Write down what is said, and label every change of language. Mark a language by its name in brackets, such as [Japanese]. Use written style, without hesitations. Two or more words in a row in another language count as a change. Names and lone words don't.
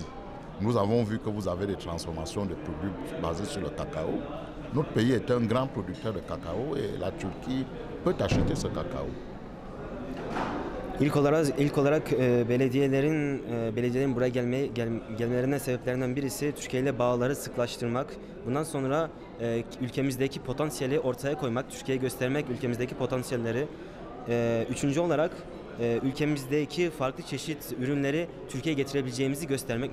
[French] Nous avons vu que vous avez des transformations de produits basés sur le cacao. Notre pays est un grand producteur de cacao et la Turquie peut acheter ce cacao. [Turkish] İlk olarak belediyelerin buraya gelmelerinin sebeplerinden birisi Türkiye ile bağları sıklaştırmak. Bundan sonra ülkemizdeki potansiyeli ortaya koymak, Türkiye'ye göstermek ülkemizdeki potansiyelleri. Üçüncü olarak ülkemizdeki farklı çeşit ürünleri Türkiye'ye getirebileceğimizi göstermek.